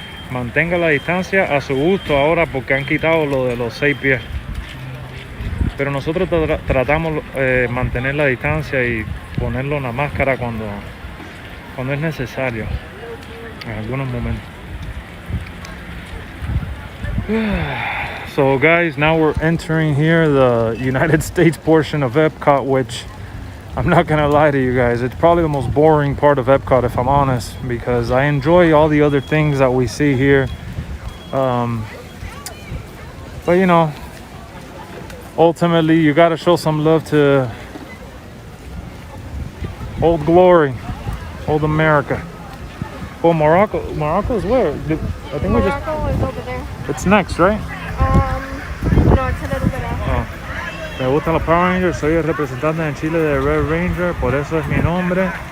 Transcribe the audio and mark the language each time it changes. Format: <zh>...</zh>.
<es>Mantenga la distancia a su gusto ahora porque han quitado lo de los 6 pies. Pero nosotros tratamos mantener la distancia y ponerlo una máscara cuando es necesario, en algunos momentos.</es> <en>So guys, now we're entering here the United States portion of EPCOT, which I'm not gonna lie to you guys, it's probably the most boring part of EPCOT if I'm honest, because I enjoy all the other things that we see here. But you know, ultimately you gotta show some love to Old Glory, Old America. Well, Morocco is where? I think Morocco is over there. It's next, right? No, it's a little bit after.</en> <es>Me gustan los Power Rangers, soy el representante en Chile de Red Ranger, por eso es mi nombre.</es>